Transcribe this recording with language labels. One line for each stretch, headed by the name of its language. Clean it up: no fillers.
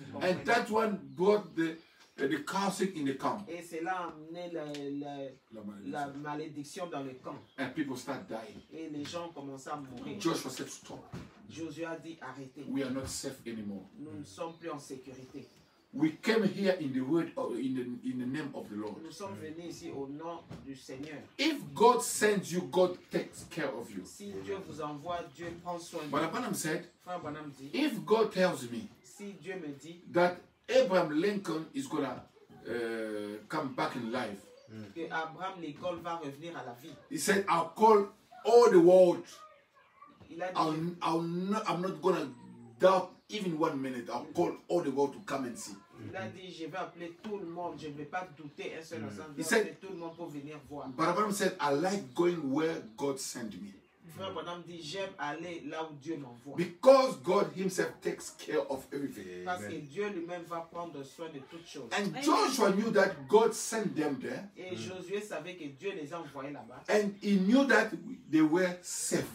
English: And that one brought the cursing in the camp.
French: Et cela a amené la malédiction dans le camp.
English: And people start dying.
French: Et les gens commencent à mourir.
English: Joshua said, stop.
French: Josué a dit arrêtez.
English: We are not safe anymore.
French: Nous ne sommes plus en sécurité.
English: We came here in the word in the name of the Lord.
French: Nous sommes venus ici au nom du Seigneur.
English: If God sends you, God takes care of you.
French: Si Dieu vous envoie, Dieu prend soin de
English: But
French: vous.
English: Abraham said,
French: Frère Branham dit,
English: if God tells me
French: si Dieu me dit
English: that Abraham Lincoln is gonna come back in life,
French: que Abraham Lincoln va revenir à la vie,
English: he said, I'll call all the world.
French: il a dit,
English: I'm not gonna doubt even 1 minute. I'll call all the world to come and see.
French: je vais appeler tout le monde, je ne vais pas douter un seul instant, je
English: He
French: vais
English: said-
French: appeler tout le monde pour venir voir.
English: But Abraham said, I like going where God sent me.
French: Frère Branham dit, j'aime aller là où Dieu m'envoie.
English: Because God himself takes care of everything.
French: Parce que Dieu lui-même va prendre soin de toutes choses.
English: And Joshua knew that God sent them there.
French: Et Josué savait que Dieu les a envoyés là-bas.
English: And he knew that they were safe.